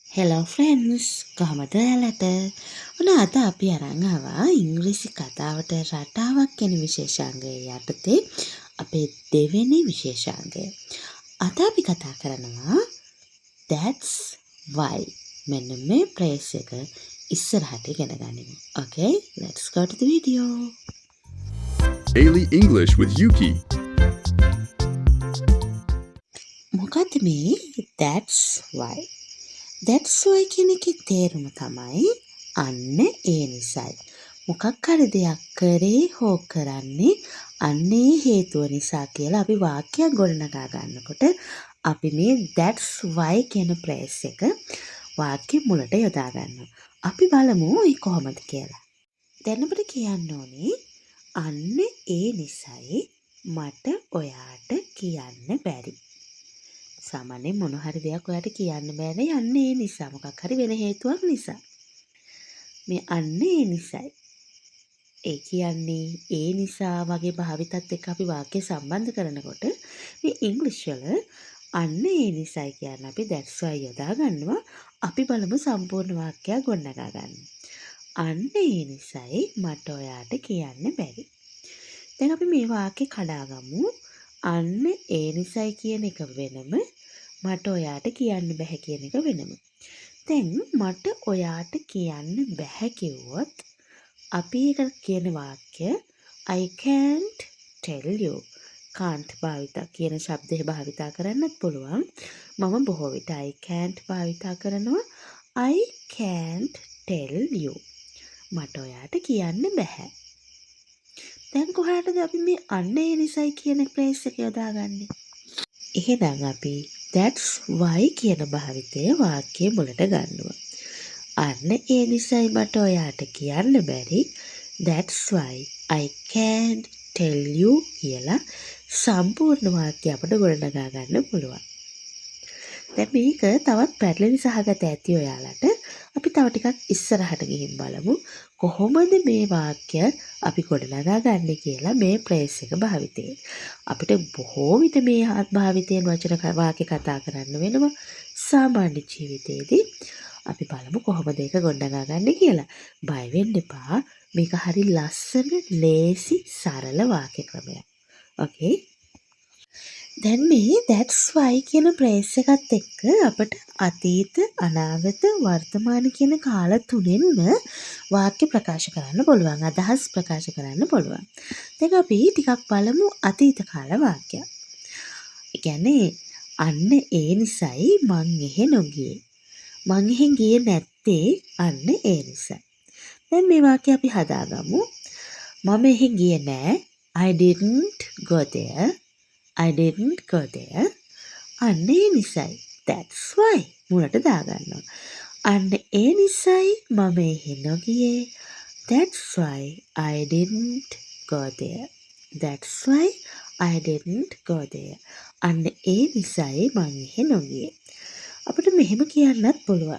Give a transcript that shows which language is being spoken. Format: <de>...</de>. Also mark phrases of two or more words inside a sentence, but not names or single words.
<en>Hello friends,</en> <si>කොහමද ඔයාලට? ඔන්න අද අපි අරන් ආවා ඉංග්‍රීසි කතාවට රටාවක් කියන විශේෂාංගය යටතේ අපේ දෙවෙනි විශේෂාංගය. අද අපි කතා කරනවා</si> <en>that's why.</en> <si>මෙන්න මේ ප්‍රේස් එක ඉස්සරහට ඉගෙන ගනිමු.</si> <en>Okay, let's go to the video. Daily English with Yuki.</en> <si>මොකද්ද මේ</si> <en>that's why? That's why</en> <si>කියන එකේ තේරුම තමයි අන්න ඒ නිසයි. මොකක් හරි දෙයක් කරේ හෝ කරන්නේ අන්න ඒ හේතුව නිසා කියලා අපි වාක්‍යයක් ගොඩනගා ගන්නකොට අපි මේ</si> <en>that's why</en> <si>කියන ප්‍රේස් එක වාක්‍ය මුලට යොදා ගන්නවා. අපි බලමු ඒ කොහොමද කියලා. දැන් අපිට කියන්න ඕනේ අන්න ඒ නිසයි මට ඔයාට කියන්න බැරි. සාමාන්‍යයෙන් මොන හරි දෙයක් ඔයාට කියන්න බෑනේ යන්න ඒ නිසා මොකක් හරි වෙන හේතුවක් නිසා. මේ අන්න ඒ නිසයි. ඒ කියන්නේ ඒ නිසා වගේ භාවිතත් එක්ක අපි වාක්‍ය සම්බන්ධ කරනකොට මේ ඉංග්‍රීසි වල අන්න ඒ නිසයි කියන අපි</si> <en>that's why</en> <si>යොදා ගන්නවා. අපි බලමු සම්පූර්ණ වාක්‍යයක් ගොඩනගා ගන්න. අන්න ඒ නිසයි මට ඔයාට කියන්න බැරි. දැන් අපි මේ වාක්‍ය කඩාගමු. අන්න ඒ නිසයි කියන එක වෙනම මට ඔයාට කියන්න බැහැ කියන එක වෙනම. දැන් මට ඔයාට කියන්න බැහැ කිව්වොත් අපි ඒක කියන වාක්‍ය</si> <en>I can't tell you.</en> <si>can't භාවිතා කියන શબ્දය භාවිතා කරන්නත් පුළුවන්. මම බොහෝ විට</si> <en>I can't</en> <si>භාවිතා කරනවා.</si> <en>I can't tell you.</en> <si>මට ඔයාට කියන්න බැහැ. දැන් කොහාටද අපි මේ අන්න ඒ නිසයි කියන ෆ්‍රේස් එක යොදාගන්නේ? එහෙනම් අපි</si> <en>that's why</en> <si>කියන භාවිතය වාක්‍යයේ මුලට ගන්නවා. අන්න ඒ නිසයි මට ඔයාට කියන්න බැරි.</si> <en>That's why I can't tell you</en> <si>කියලා සම්පූර්ණ වාක්‍ය අපිට ගොඩනගා ගන්න පුළුවන්. දැන් මේක තවත් පැටලෙන සහගත ඇති ඔයාලට. අපි තව ටිකක් ඉස්සරහට ගිහින් බලමු කොහොමද මේ වාක්‍ය අපි ගොඩනගා ගන්න කියලා මේ ෆ්‍රේස් එක භාවිතයෙන්. අපිට බොහෝ විට මේ භාවිතයෙන් වචන වාක්‍ය කතා කරන්න වෙනවා සාමාන්‍ය ජීවිතේදී. අපි බලමු කොහොමද ඒක ගොඩනගා ගන්න කියලා. බය වෙන්න එපා. මේක හරි ලස්සන, ලේසි, සරල වාක්‍ය ක්‍රමයක්. Okay? දැන් මේ</si> <en>that's why</en> <si>කියන ෆ්‍රේස් එකත් එක්ක අපිට අතීත, අනාගත, වර්තමාන කියන කාල තුනෙන්ම වාක්‍ය ප්‍රකාශ කරන්න පුළුවන්. අදහස් ප්‍රකාශ කරන්න පුළුවන්. දැන් අපි ටිකක් බලමු අතීත කාල වාක්‍යයක්. ඒ කියන්නේ අන්න ඒ නිසයි මං එහෙ නොගියේ. මං එහෙ ගියේ නැත්තේ අන්න ඒ නිසා. දැන් මේ වාක්‍ය අපි හදාගමු. මම එහෙ ගියේ නෑ.</si> <en>I didn't go there. I didn't go there.</en> <si>අන්න ඒ නිසයි.</si> <en>That's why.</en> <si>මුලට දාගන්නවා. අන්න ඒ නිසයි මම එහෙ නොගියේ.</si> <en>That's why I didn't go there. That's why I didn't go there.</en> <si>අන්න ඒ නිසයි මම එහෙ නොගියේ. අපිට මෙහෙම කියන්නත් පුළුවන්.</si>